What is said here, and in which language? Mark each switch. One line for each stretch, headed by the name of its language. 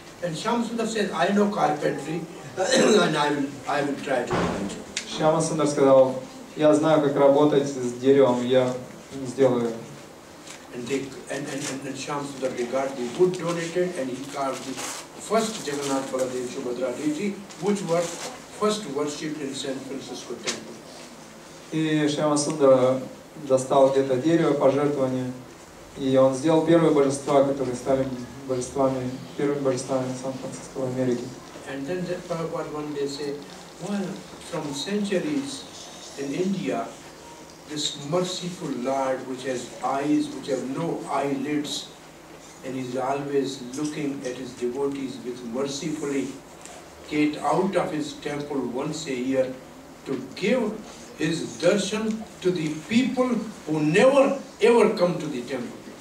English: And Shyam Sundar said, I know carpentry, and I will try to manage.
Russian: Шьяма Сундар сказал, я знаю, как работать с деревом, я сделаю.
English: And Shyam Sundar got the wood donated, and he carved the first Jagannath Baladev Subhadra deity, which was first worshipped in San Francisco temple.
Russian: И Шьяма Сундар достал где-то дерево пожертвования, и он сделал первые божества, которые стали первыми божествами Сан-Франциско в Америке.
English: And then Prabhupada one day said, well, from centuries in India, this merciful Lord which has eyes which have no eyelids, and is always looking at his devotees with mercifully, get out of his temple once a year to give his darshan to the people who never ever come to the temple.